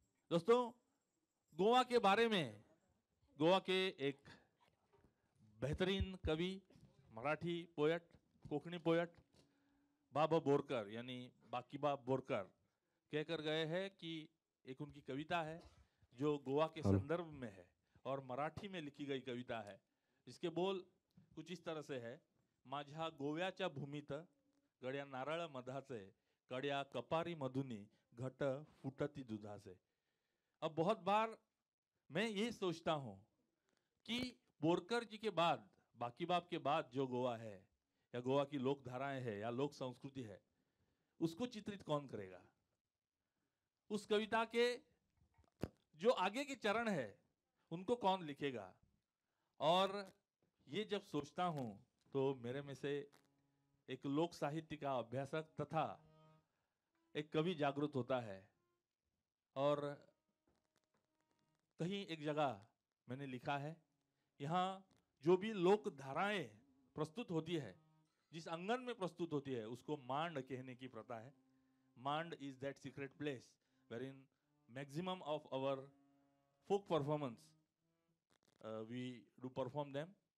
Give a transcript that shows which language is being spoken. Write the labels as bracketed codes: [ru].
[hi] दोस्तों, गोवा के बारे में, गोवा के एक बेहतरीन कवि, मराठी पोएट, कोंकणी पोएट बाबा बोरकर यानी बाकीबा बोरकर कहकर गए हैं कि एक उनकी कविता है जो गोवा के संदर्भ में है और मराठी में लिखी गई कविता है, जिसके बोल कुछ इस तरह से है। [mr] माझ्या गोव्याच्या भूमीत गड्या नारळ मधाचे, कड्या कपारी मधुनी, घट फुटती दुधाचे। [hi] अब बहुत बार मैं ये सोचता हूँ कि बोरकर जी के बाद, बाकी बाप के बाद जो गोवा है या गोवा की लोक धाराएं है या लोक संस्कृति है, उसको चित्रित कौन करेगा? उस कविता के जो आगे के चरण है उनको कौन लिखेगा? और ये जब सोचता हूं तो मेरे में से एक लोक साहित्य का अभ्यासक तथा एक कवि जागृत होता है। और कहीं एक जगह मैंने लिखा है, यहाँ जो भी लोक धाराएं प्रस्तुत होती है, जिस अंगन में प्रस्तुत होती है, उसको मांड कहने की प्रथा है। [en] Maand is that secret place wherein maximum of our folk performance we do perform them।